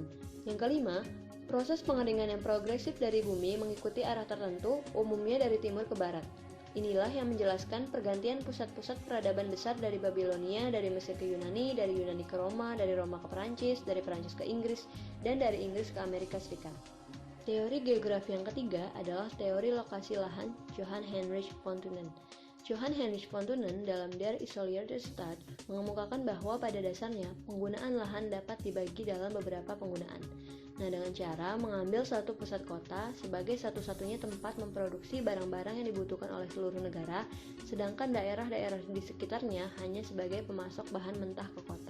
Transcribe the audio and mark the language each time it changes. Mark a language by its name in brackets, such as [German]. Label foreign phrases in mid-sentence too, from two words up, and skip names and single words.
[Indonesian] Yang kelima, proses pengeringan yang progresif dari bumi mengikuti arah tertentu, umumnya dari timur ke barat. Inilah yang menjelaskan pergantian pusat-pusat peradaban besar dari Babilonia, dari Mesir ke Yunani, dari Yunani ke Roma, dari Roma ke Perancis, dari Perancis ke Inggris, dan dari Inggris ke Amerika Serikat. Teori geografi yang ketiga adalah teori lokasi lahan Johann Heinrich von Thunen. Johann Heinrich von Thunen dalam Der Isolierte Stadt mengemukakan bahwa pada dasarnya penggunaan lahan dapat dibagi dalam beberapa penggunaan. Nah, dengan cara mengambil satu pusat kota sebagai satu-satunya tempat memproduksi barang-barang yang dibutuhkan oleh seluruh negara, sedangkan daerah-daerah di sekitarnya hanya sebagai pemasok bahan mentah ke kota.